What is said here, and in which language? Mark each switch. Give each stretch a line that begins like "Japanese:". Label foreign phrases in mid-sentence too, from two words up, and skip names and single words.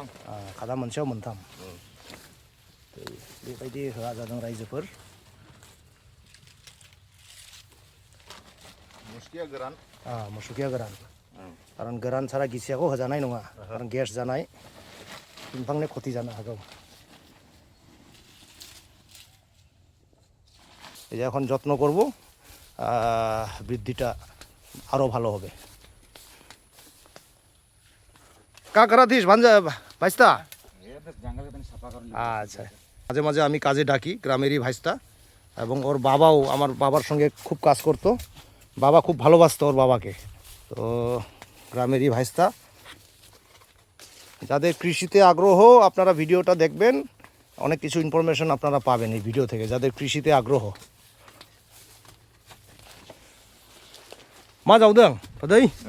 Bodo: खादा मोनसेयाव मोनथाम बेबायदि होआ जादों रायजोफोर मुसुकिया गोरान मुसुकिया गोरान खारन गोरान सारा गिसियाखौ होजानाय नङा खारन गेस जानाय बिफांनि ক্ষতি जानो हागौ
Bangla: এই যে এখন যত্ন করব বৃদ্ধিটা আরো ভালো হবে
Bodo: কা করাতিস ভাঞ্জা ভাইস্তা
Bangla: আচ্ছা মাঝে মাঝে আমি কাজে ডাকি গ্রামেরই ভাইস্তা এবং ওর বাবাও আমার বাবার সঙ্গে খুব কাজ করতো বাবা খুব ভালোবাসতো ওর বাবাকে তো গ্রামেরই ভাইস্তা যাদের কৃষিতে আগ্রহ আপনারা ভিডিওটা দেখবেন অনেক কিছু ইনফরমেশন আপনারা পাবেন এই ভিডিও থেকে যাদের কৃষিতে আগ্রহ মা যাও দেন दै